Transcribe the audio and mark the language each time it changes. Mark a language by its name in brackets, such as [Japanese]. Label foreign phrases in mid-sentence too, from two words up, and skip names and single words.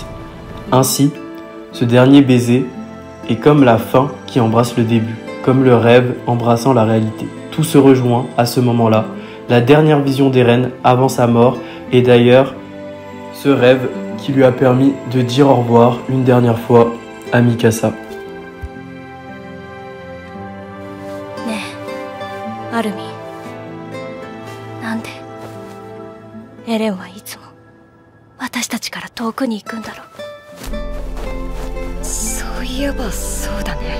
[French] Ainsi, ce dernier baiser est comme la fin qui embrasse le début, comme le rêve embrassant la réalité. Tout se rejoint à ce moment-là. La dernière vision d'Eren avant sa mort est d'ailleurs ce rêve qui lui a permis de dire au revoir une dernière fois à Mikasa. [Japanese] ねえ、アルミ。なんでエレンはいつも私たちから遠くに行くんだろう。そういえばそうだね。